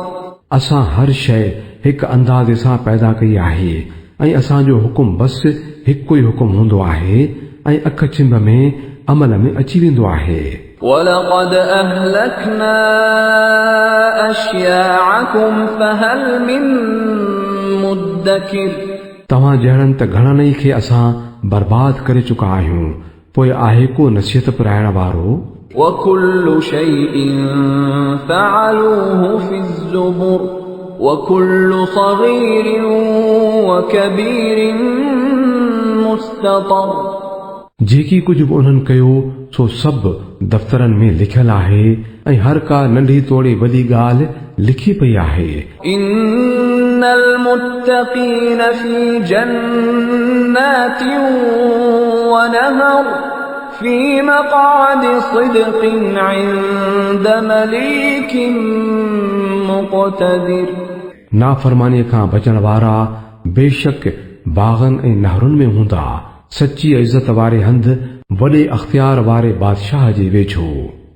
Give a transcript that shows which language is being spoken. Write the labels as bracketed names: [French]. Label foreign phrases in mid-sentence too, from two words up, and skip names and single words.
[Sindhi] असां हर शइ हिकु अंदाज़े सां पैदा कई आहे ऐं असांजो हुकुम बसि हिकु ई हुकुम हूंदो आहे ऐं अख चिंभ में अमल में अची वेंदो आहे। [Arabic] ولقد أهلكنا أشياعكم فهل من مدكر. [Sindhi] तव्हां जहिड़नि त घणनि खे असां बर्बाद करे चुका आहियूं, पोइ आहे को नसीहत पिराइण वारो? [Arabic] وكل شيء فعلوه في الزبر وكل صغير وكبير مستطر. [Sindhi] जेकी कुझु बि उन्हनि कयो सो सभु दफ़्तरनि में लिखियल आहे ऐं हर का नंढी तोड़े वॾी ॻाल्हि लिखी पई आहे। [Arabic] إن المتقين في جنات ونهر في مقعد صدق عند مليك مقتدر. [Sindhi] नाफ़रमानीअ खां बचण वारा बेशक बाग़नि ऐं नहरुनि में हूंदा, सची इज़त वारे हंधि वॾे अख़्तियार वारे बादशाह जे वेझो।